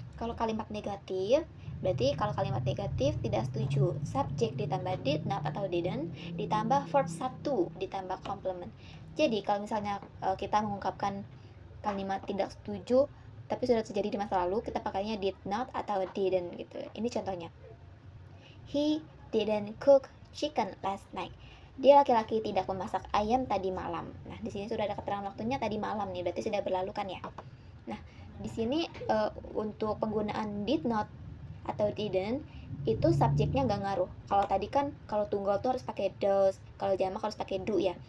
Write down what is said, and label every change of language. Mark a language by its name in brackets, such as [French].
[Indonesian] Kalau kalimat negatif, berarti kalau kalimat negatif tidak setuju, subjek ditambah [English] did not [Indonesian] atau didn't ditambah verb 1 ditambah complement. Jadi kalau misalnya kita mengungkapkan kalimat tidak setuju tapi sudah terjadi di masa lalu, kita pakainya [English] did not [Indonesian] atau didn't gitu. Ini contohnya. [English] He didn't cook chicken last night. [Indonesian] Dia laki-laki tidak memasak ayam tadi malam. Nah, di sini sudah ada keterangan waktunya tadi malam nih, berarti sudah berlalu kan ya. Nah, di sini untuk penggunaan did not atau didn't itu subjeknya nggak ngaruh. Kalau tadi kan kalau tunggal tuh harus pakai does, kalau jamak harus pakai do ya.